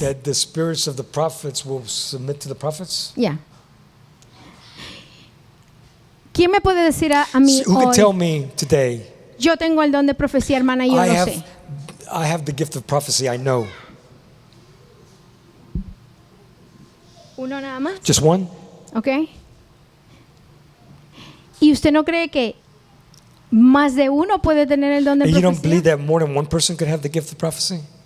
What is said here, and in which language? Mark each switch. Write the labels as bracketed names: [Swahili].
[English] that the spirits of the prophets will submit to the prophets. [Spanish] Ya. ¿Quién me puede decir a mí [English] Who can tell [Spanish] hoy? [English] me today? [Spanish] Yo tengo el don de profecía, hermana, y yo lo sé. [English] I have the gift of prophecy. I know. [Spanish] Uno nada más, [English] Just one. [Spanish] ¿ok? ¿Y usted no cree que más de uno puede tener el don de [English] And you don't believe [Spanish] profecía? [English] that more than one person could have the gift of prophecy?